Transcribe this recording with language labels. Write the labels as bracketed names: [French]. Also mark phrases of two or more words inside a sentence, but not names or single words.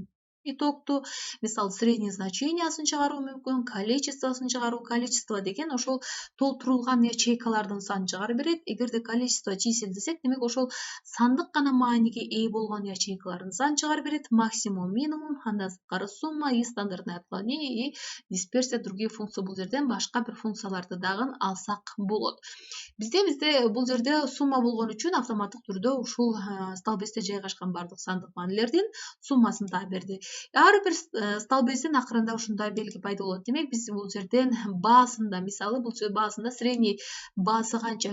[Kyrgyz] Итогту, мисалы, средний значениясын чыгаруу мүмкүн, количествосын чыгаруу. Количество деген ошол толтурулган ячейкалардын санын чыгарып берет. Эгерде [Russian] количество чисел [Kyrgyz] десек, демек ошол сандык гана мааниге ээ болгон ячейкалардын санын чыгарып берет. [Russian] Максимум, минимум, [Kyrgyz] андан сырткары [Russian] сумма и стандартное отклонение и дисперсия, другие функции. [Kyrgyz] Бул жерден башка бир функцияларды дагы алсак болот. Бизде бул жерде сумма болгон үчүн автоматтык түрдө ушул столбецте жайгашкан бардык сандык маанилердин суммасын таап берди. Ар бир столбецтин акырында ушундай белги пайда болот. Демек биз бул жерден баасында, мисалы, бул баасында средний баасы канча?